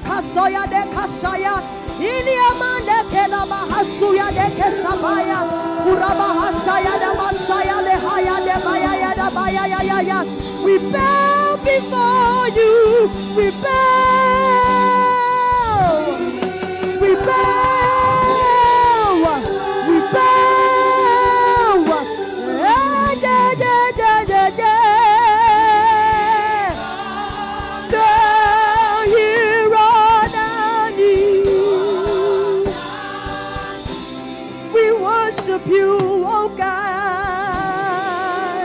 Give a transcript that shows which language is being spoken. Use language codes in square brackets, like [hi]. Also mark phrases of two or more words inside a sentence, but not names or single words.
[en] soya de kasaya. Iliamande kela bahasuya de kesabaya. Urabahasaya de masaya de haya de baya ya da baya ya ya ya. We bow before you. We bow. We bow. We bow. Yeah, yeah, yeah, yeah, yeah, yeah. Down here on our knees, we worship you, oh God.